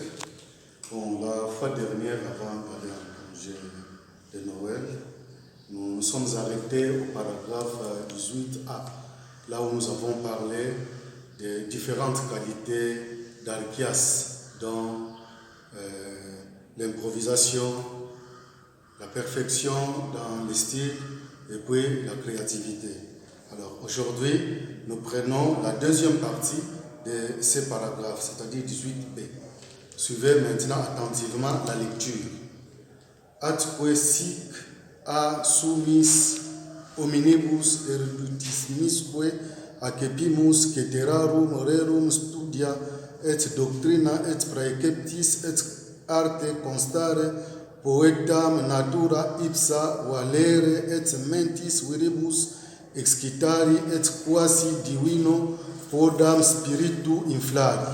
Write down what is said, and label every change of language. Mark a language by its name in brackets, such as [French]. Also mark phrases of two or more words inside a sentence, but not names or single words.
[French] Bon, la fois dernière, avant d'aller en congé de Noël, nous nous sommes arrêtés au paragraphe 18a, là où nous avons parlé des différentes qualités d'Alkias dans l'improvisation, la perfection dans le style et puis la créativité. Alors aujourd'hui, nous prenons la deuxième partie de ces paragraphes, c'est-à-dire 18b. Suivez maintenant attentivement la lecture. [Latin] Atque sic a sumis hominibus eruditismisque accepimus ceterarum rerum studia et doctrina et praeceptis et arte constare poetam natura ipsa valere et mentis viribus excitari et quasi divino podam spiritu inflari.